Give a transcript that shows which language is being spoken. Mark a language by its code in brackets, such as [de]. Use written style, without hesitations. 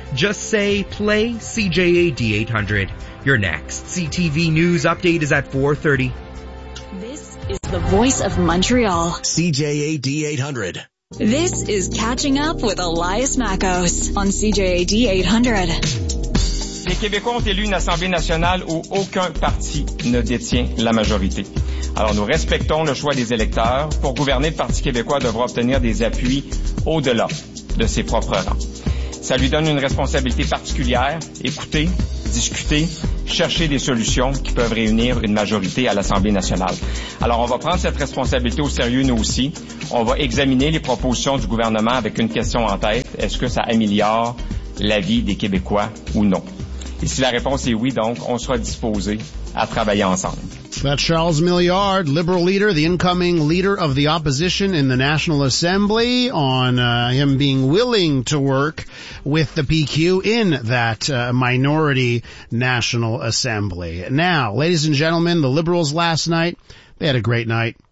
[en] Just say, play CJAD 800. Your next CTV News update is at 4:30. This is the voice of Montreal. CJAD 800. This is Catching Up with Elias Makos on CJAD 800. [fr] Les Québécois ont élu une Assemblée nationale où aucun parti ne détient la majorité. Alors nous respectons le choix des électeurs. Pour gouverner, le Parti québécois devra obtenir des appuis au-delà de ses propres rangs. Ça lui donne une responsabilité particulière, écouter, discuter, chercher des solutions qui peuvent réunir une majorité à l'Assemblée nationale. Alors, on va prendre cette responsabilité au sérieux, nous aussi. On va examiner les propositions du gouvernement avec une question en tête. Est-ce que ça améliore la vie des Québécois ou non? Et si la réponse est oui, donc, on sera disposé à travailler ensemble. [en] That's Charles Milliard, Liberal leader, the incoming leader of the opposition in the National Assembly, on him being willing to work with the PQ in that minority National Assembly. Now, ladies and gentlemen, the Liberals last night, they had a great night.